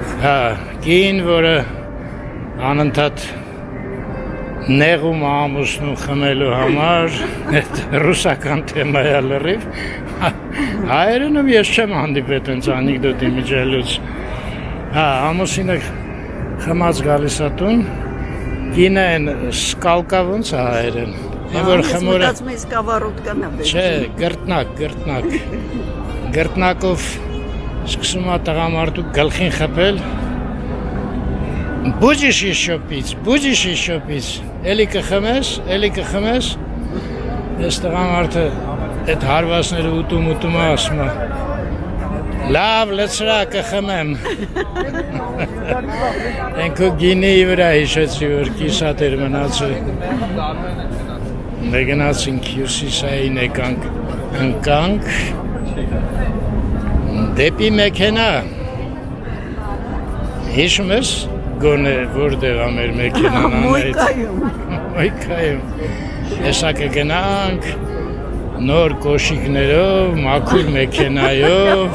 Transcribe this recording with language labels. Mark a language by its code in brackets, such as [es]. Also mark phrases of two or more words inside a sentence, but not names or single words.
[hy] հա, կին, որը անընդհատ նեղում ամուսնու խմելու համար, այդ ռուսական թեմա է լրիվ, հայերենում ես չեմ հանդիպել այնց անեկդոտի միջելուց, հա, ամուսինը խմած գալիս է տուն, կինը են սկալկա ոնց է հայերեն, որ խմորը, Մտածում ես կավառոտկան է։ չէ, գրտնակ, գրտնակով սկսում է տղամարդու գլխին խփել, [ru] Будешь еще пить, [hy] էլի կխմես, ես տղամարդը այդ հարվածները ուտում է ասում է, լավ, լցրա կխմեմ, ենքո գինեի վրա հիշեցի, որ կիսատ էր մնացել, նգնացինք հյուսիսային ընկանք, դեպի մեքենա, հիշում ես, գոնե որտեղ է մեր մեքենան Անահիտ։ Մոյկայում։ Հեսա կգնանք նոր կոշիկներով, մաքուր մեքենայով։